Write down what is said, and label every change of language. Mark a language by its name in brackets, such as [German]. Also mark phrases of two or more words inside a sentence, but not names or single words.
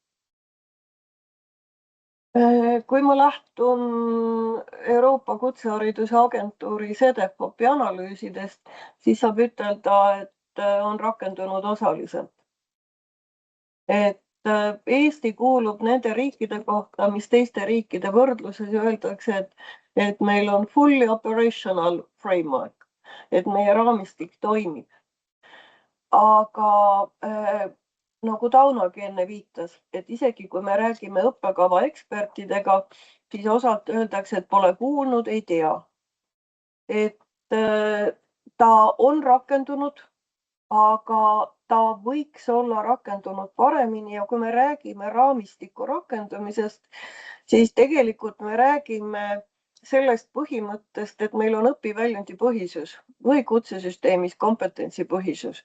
[Estonian] Kui ma lähtun Euroopa Kutsehariduse Agentuuri CEDEFOP-i analüüsidest, siis saab ütelda, et on rakendunud osaliselt. Et Eesti kuulub nende riikide kohta, mis teiste riikide võrdluses öeldakse, et meil on [English] fully operational framework, [Estonian] et meie raamistik toimib. Aga nagu Taunogi enne viitas, et isegi kui me räägime õppekava ekspertidega, siis osalt öeldakse, et pole kuulnud, ei tea. Et ta on rakendunud, aga ta võiks olla rakendunud paremini ja kui me räägime raamistiku rakendumisest, siis tegelikult me räägime sellest põhimõttest, et meil on õpiväljundi põhisus või kutsesüsteemis kompetentsipõhisus.